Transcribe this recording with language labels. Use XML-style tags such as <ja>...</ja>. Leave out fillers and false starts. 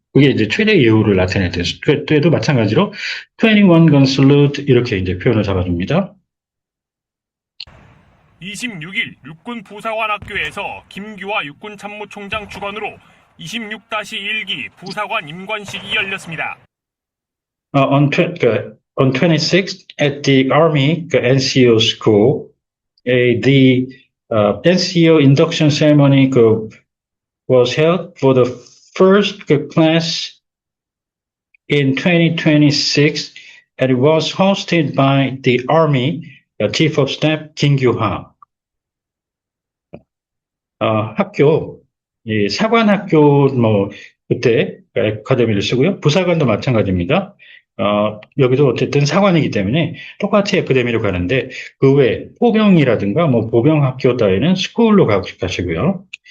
<ko>그게 이제 최대 예우를 나타낼 때도 마찬가지로 21 gun salute 이렇게 이제 표현을 잡아줍니다. 26일 육군 부사관 학교에서 김규화 육군 참모총장 주관으로 26-1기 부사관 임관식이 열렸습니다.</ko> <en>On 26th at the Army NCO school, the NCO induction ceremony was held for the first class in 2026, and it was hosted by the Army Chief of Staff 김규하.</en> <ko>학교, 이 사관학교 뭐 그때 아카데미를 쓰고요. 부사관도 마찬가지입니다. 여기도 어쨌든 사관이기 때문에 똑같이 아카데미로 가는데 그 외에 포병이라든가 뭐 보병학교 따위는 스쿨로 가시고요.</ko>